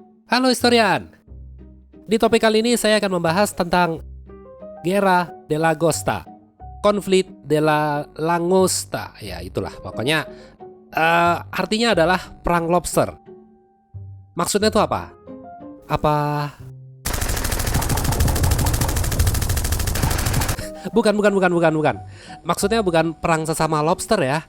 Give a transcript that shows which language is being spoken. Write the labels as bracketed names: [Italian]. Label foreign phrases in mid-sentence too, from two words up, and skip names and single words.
[Indonesian] Halo historian, di topik kali ini saya akan membahas tentang Guerra de la Costa, konflik [Spanish] de la Langosta, [Indonesian] ya itulah pokoknya artinya adalah perang lobster. Maksudnya itu apa? Apa? Bukan. Maksudnya bukan perang sesama lobster ya.